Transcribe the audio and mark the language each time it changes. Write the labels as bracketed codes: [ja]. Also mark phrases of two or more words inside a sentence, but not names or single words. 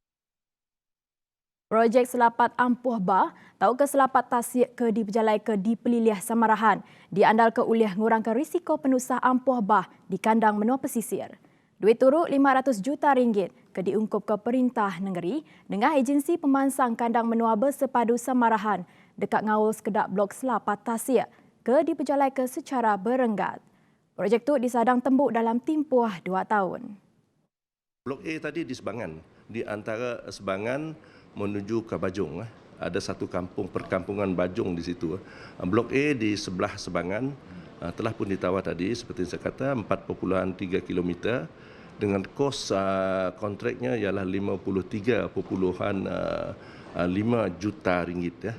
[iba] Projek Selapat Ampuh Bah, tahu ke Selapat Tasik ke diperjalai ke di Peliliah Samarahan, diandal ke uliah ngurangkan risiko penusah ampuh bah di kandang menua pesisir. Duit turut 500 juta ringgit ke diungkup ke Perintah Negeri dengan agensi pemansang kandang menua bersepadu Samarahan dekat ngawul sekedap blok Selapat Tasik ke diperjalai ke secara berenggat. Projek tu disadang tembuk dalam tempoh 2 tahun. [ms] Blok A tadi di Sebangan, di antara Sebangan menuju ke Bajong. Ada satu kampung perkampungan Bajong di situ. Blok A di sebelah Sebangan telah pun ditawar tadi seperti saya kata 4.3 km dengan kos kontraknya ialah 53.5 juta ringgit ya.